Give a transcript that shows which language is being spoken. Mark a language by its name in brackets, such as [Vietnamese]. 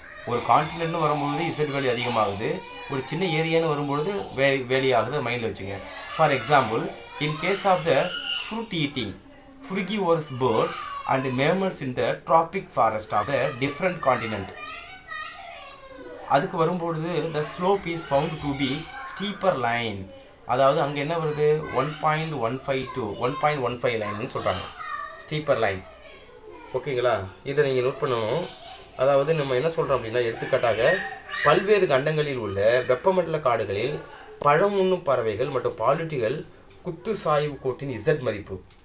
[Tamil] ஒரு காண்டினென்ட்னு வரும்பொழுது Z value அதிகமாகுது, ஒரு சின்ன ஏரியான்னு வரும்பொழுது வேலி ஆகுது, மைண்டில் வச்சுங்க. [English] For example, in case of the fruit eating frugivorous bird and mammals in the tropic forest of the different continent. [Tamil] அதுக்கு வரும்பொழுது [English] the slope is found to be steeper line. [Tamil] அதாவது அங்கே என்ன வருது 1.15 to 1.15 லைன்னு சொல்கிறாங்க, ஸ்டீப்பர் லைன். ஓகேங்களா, இதை நீங்கள் நோட் பண்ணணும். அதாவது நம்ம என்ன சொல்கிறோம் அப்படின்னா, எடுத்துக்காட்டாக பல்வேறு கண்டங்களில் உள்ள வெப்பமண்டல காடுகளில் பழம் உண்ணும் பறவைகள் மற்றும் பாலூட்டிகள் குத்து சாய்வு கோட்டின் இசட் மதிப்பு.